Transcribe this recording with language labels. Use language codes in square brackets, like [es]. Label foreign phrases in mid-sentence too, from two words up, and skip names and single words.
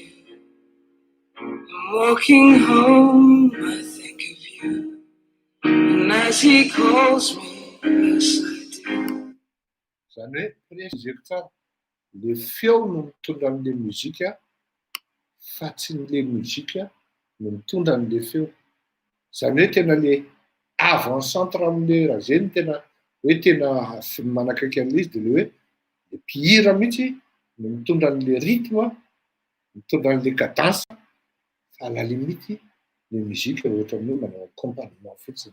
[en] I'm walking home, I think of you. And as he calls me, yes I do. [mg] Zany hoe presizeko tsara le feo no mitondra an'le muzika fa tsy n'le muzika no mitondra an'le feo. Zany hoe tena le [fr] avant centre [mg] amin'le raha zeny tena hoe tena manakaiky an'le izy de le hoe le mpihira mihitsy no mitondra an'le rythme, mitondra an'le cadence fa [fr] la limite [mg] le muzika ohatran'ny hoe manao accompagnement fotsiny.